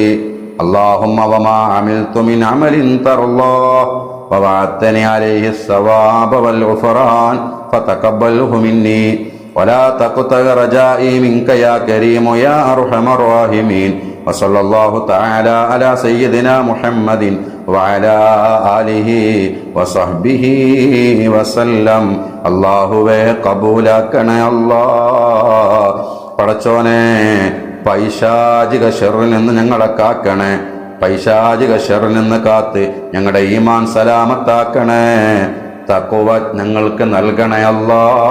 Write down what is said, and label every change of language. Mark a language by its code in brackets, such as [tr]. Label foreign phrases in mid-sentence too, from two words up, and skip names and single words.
[ar] اللهم وما عملت من عمل ترضاه ووعدتني عليه الثواب والغفران فتقبله مني ولا تقطع رجائي منك يا كريم يا أرحم الراحمين. وصلى الله تعالى على سيدنا محمد وعلى آله وصحبه وسلم. [ml] അല്ലാഹുവേ കബൂലാക്കണേ അല്ലാ. പടച്ചോനെ പൈശാചിക ശർറിൽ നിന്ന് ഞങ്ങളെ കാക്കണേ. പൈശാചിക ശർറിൽ നിന്ന് കാത്ത് ഞങ്ങളുടെ ഈമാൻ സലാമത്താക്കണേ. തഖ്വ ഞങ്ങൾക്ക് നൽകണേ അല്ലാ.